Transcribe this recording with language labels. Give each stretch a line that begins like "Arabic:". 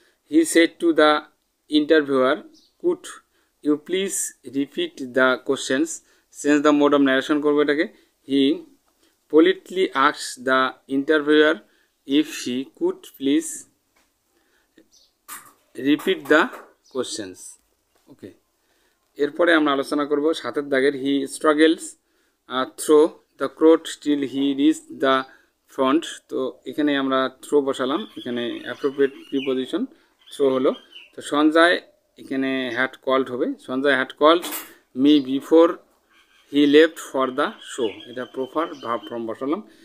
English: he said to the interviewer could you please repeat the questions, change the mode of narration
Bangla: করবো এটাকে।
English: He politely asked the interviewer if he could please repeat the questions.
Bangla: ওকে, এরপরে আমরা আলোচনা করব সাতের দাগের
English: he struggles through the crowd till he reach the front,
Bangla: তো এখানে আমরা থ্রো বসালাম, এখানে অ্যাপ্রোপ্রিয়েট প্রিপোজিশন থ্রো হলো। তো সঞ্জয় এখানে হ্যাড কল্ড হবে,
English: Sanjay had called me before he left for the show,
Bangla: এটা প্রপার ভাব ফর্ম বসালাম।